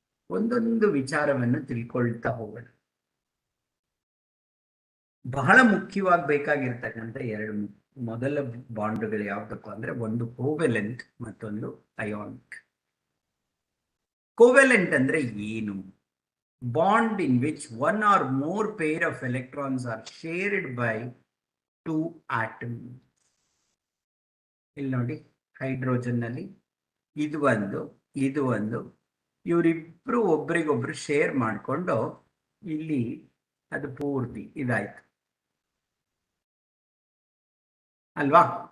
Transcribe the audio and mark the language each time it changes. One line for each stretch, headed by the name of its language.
Kannada: ಒಂದೊಂದು ವಿಚಾರವನ್ನು ತಿಳ್ಕೊಳ್ತಾ ಹೋಗೋಣ. ಬಹಳ ಮುಖ್ಯವಾಗಿ ಬೇಕಾಗಿರ್ತಕ್ಕಂಥ 2 ಮೊದಲ ಬಾಂಡ್ಗಳು ಯಾವ್ದಪ್ಪ ಅಂದ್ರೆ, ಒಂದು ಕೋವೆಲೆಂಟ್, ಮತ್ತೊಂದು ಅಯಾನಿಕ್. ಕೋವೆಲೆಂಟ್ ಅಂದ್ರೆ ಏನು?
English: Bond in which 1 or more pair of electrons are shared by 2 atoms.
Kannada: ಇಲ್ಲಿ ನೋಡಿ, ಹೈಡ್ರೋಜನ್ ನಲ್ಲಿ ಇದು ಒಂದು, ಇವರಿಬ್ರು ಒಬ್ರಿಗೊಬ್ರು ಶೇರ್ ಮಾಡಿಕೊಂಡು ಇಲ್ಲಿ ಅದು ಪೂರ್ತಿ ಇದಾಯ್ತು ಅಲ್ವಾ?